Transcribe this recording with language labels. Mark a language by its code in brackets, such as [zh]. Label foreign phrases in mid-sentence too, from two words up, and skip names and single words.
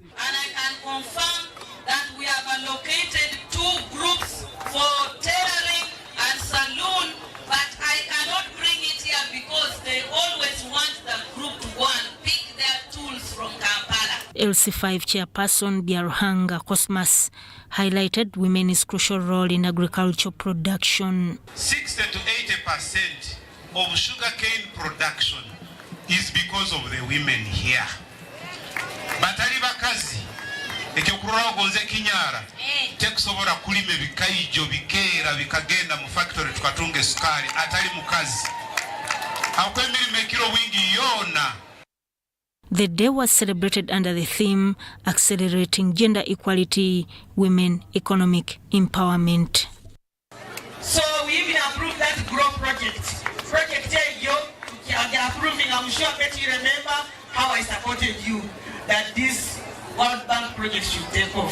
[en] And I can confirm that we have allocated 2 groups for tailoring and saloon, but I cannot bring it here because they always want the group to go and pick their tools from Kampala. LC5 chairperson Biaruhanga Cosmas highlighted women's crucial role in agricultural production. 60 to 80% of sugarcane production is because of the women here. [nyo] Batali bakazi ekyokurwa gonze kinyara tekusobora kulima bikaijo bikera bikagenda mu factory tukatunga sukari atali mukazi akwemiri mekiro wingi yona. [en] The day was celebrated under the theme Accelerating Gender Equality, Women Economic Empowerment. So we even approved that GROW project. Project you are approving, I'm sure Betty you remember how I supported you that this World Bank project should take off.